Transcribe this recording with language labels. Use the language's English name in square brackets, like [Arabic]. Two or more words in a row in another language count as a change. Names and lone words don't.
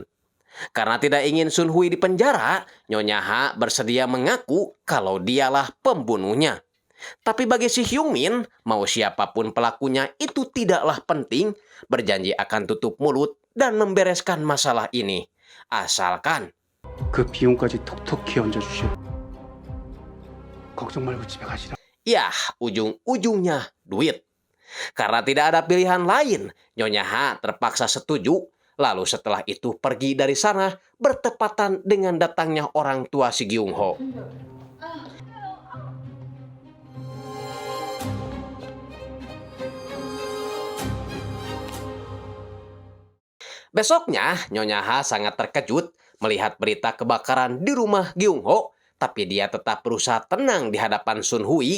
[Indonesian] Karena tidak ingin Sun Hui dipenjara, Nyonya Ha bersedia mengaku kalau dialah pembunuhnya. Tapi bagi si Hyung Min, mau siapapun pelakunya itu tidaklah penting, berjanji akan tutup mulut dan membereskan masalah ini. Asalkan [Korean] 그 비용까지 톡톡히 얹어주시오. 걱정 말고 집에 가시라. [Indonesian] ya ujung-ujungnya duit. Karena tidak ada pilihan lain, Nyonya Ha terpaksa setuju. Lalu setelah itu pergi dari sana bertepatan dengan datangnya orang tua si Gyung Ho. Besoknya, Nyonya Ha sangat terkejut melihat berita kebakaran di rumah Gyung Ho, tapi dia tetap berusaha tenang di hadapan Sun Hui.